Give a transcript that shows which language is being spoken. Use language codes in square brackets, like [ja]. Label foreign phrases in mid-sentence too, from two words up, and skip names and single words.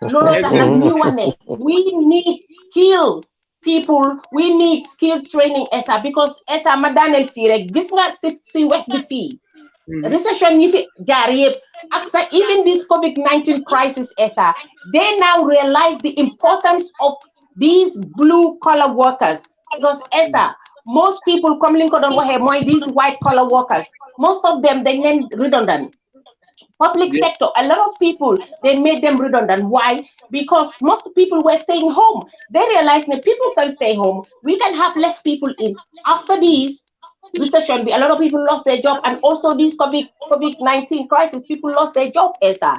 [en] we need skill people we need skill training Essa because Essa [wo] ma daaneel fii rek gis nga si west bi fii recession yi fi jaar yëpp ak sa [en] even this COVID-19 crisis Essa they now realize the importance of these blue collar workers because Essa most people [wo] comme li nga ko doon waxee mooy [en] these white collar workers most of them [wo] dañ leen [en] redundant public sector, a lot of people, they made them redundant. Why? Because most people were staying home. They realized that people can stay home. We can have less people in. After this recession, a lot of people lost their job. And also this COVID-19 crisis, people lost their job, Essa.